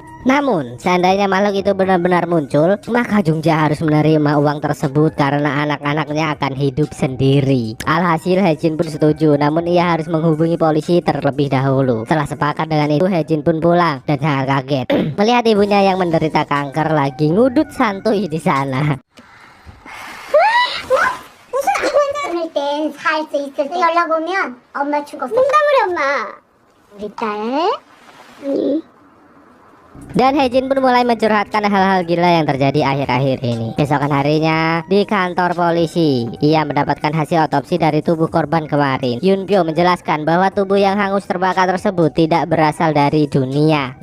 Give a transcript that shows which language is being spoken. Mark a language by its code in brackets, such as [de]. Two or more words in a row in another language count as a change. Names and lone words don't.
[id] Namun seandainya makhluk itu benar-benar muncul, maka Jungja harus menerima uang tersebut karena anak-anaknya akan hidup sendiri. Alhasil Hae Jin pun setuju, namun ia harus menghubungi polisi terlebih dahulu. Setelah sepakat dengan itu, Hae Jin pun pulang dan sangat kaget melihat ibunya yang menderita kanker lagi ngudut santuy di sana. [ko] 끊을 땐 살 수 있을 때 연락 오면 엄마 죽었어. 농담을 해 엄마. 우리 딸. 아니. [id] Dan Hae Jin pun mulai mencurhatkan hal-hal gila yang terjadi akhir-akhir ini. Keesokan harinya di kantor polisi, ia mendapatkan hasil otopsi dari tubuh korban kemarin. Yunpyo menjelaskan bahwa tubuh yang hangus terbakar tersebut tidak berasal dari dunia.